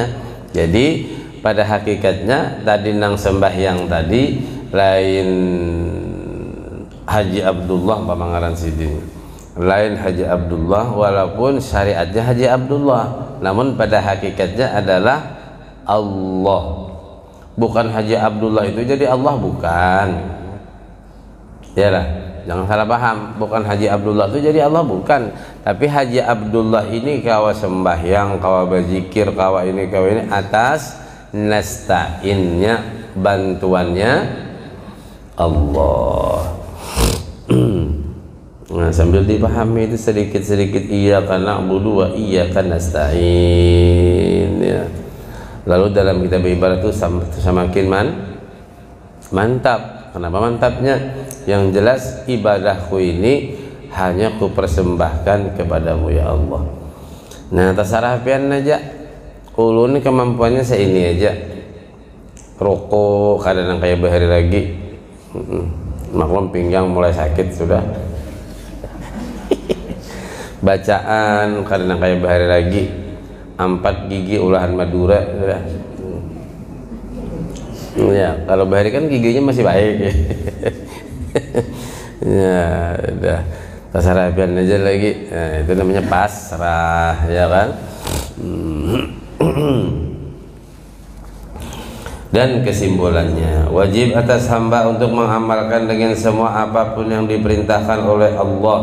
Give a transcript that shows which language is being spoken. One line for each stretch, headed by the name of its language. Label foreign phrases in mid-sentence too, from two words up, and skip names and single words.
Banjar: Jadi pada hakikatnya tadi nang sembahyang tadi lain Haji Abdullah pamangaran sidin, lain Haji Abdullah walaupun syariatnya Haji Abdullah, namun pada hakikatnya adalah Allah.
Indonesian: Bukan Haji Abdullah itu jadi Allah, bukan. Yalah, jangan salah paham. Bukan Haji Abdullah itu jadi Allah, bukan.
Banjar: Tapi Haji Abdullah ini kawa sembahyang, kawa berzikir, kawa ini atas nasta'innya, bantuannya Allah.
Indonesian: Nah, sambil dipahami itu sedikit-sedikit,
Arabic: إياك نعبد وإياك نستعين ya.
Indonesian: Lalu dalam kitab ibadah itu semakin mantap. Kenapa mantapnya? Yang jelas ibadahku ini hanya kupersembahkan kepadamu ya Allah.
Banjar: Nah, terserah pian aja. Ulun kemampuannya seini aja. Rokok kadang kayak bahari lagi.
Indonesian: Maklum pinggang mulai sakit sudah.
Banjar: Bacaan kadang kayak bahari lagi.
Indonesian: 4 gigi olahan Madura sudah.
Banjar: Ya, kalau bahari kan giginya masih baik ya.
Indonesian: Ya, udah pasrah aja lagi. Nah, itu namanya pasrah ya kan. Dan kesimpulannya, wajib atas hamba untuk mengamalkan dengan semua apapun yang diperintahkan oleh Allah.